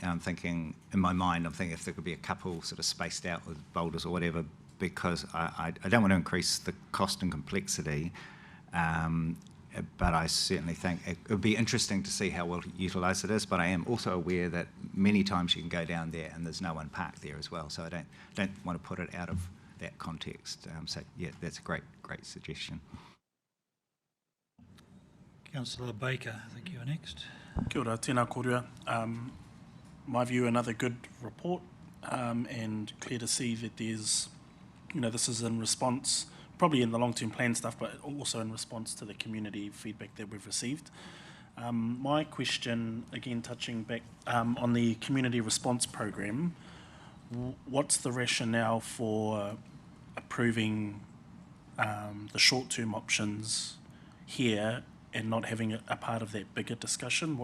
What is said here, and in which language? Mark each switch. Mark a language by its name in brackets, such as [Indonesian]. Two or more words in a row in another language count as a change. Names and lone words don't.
[English] I'm thinking, in my mind, I'm thinking if there could be a couple sort of spaced out with boulders or whatever, because I don't want to increase the cost and complexity, but I certainly think it would be interesting to see how well utilised it is. But I am also aware that many times you can go down there and there's no one parked there as well, so I don't want to put it out of that context. So yeah, that's a great suggestion. Councillor Baker, I think you are next. [Māori] Kia ora, tēnā kōrua. [English] My view, another good report, and clear to see that there's, this is in response, probably in the long-term plan stuff, but also in response to the community feedback that we've received. My question, again, touching back on the community response program, what's the rationale for approving the short-term options here and not having a part of that bigger discussion?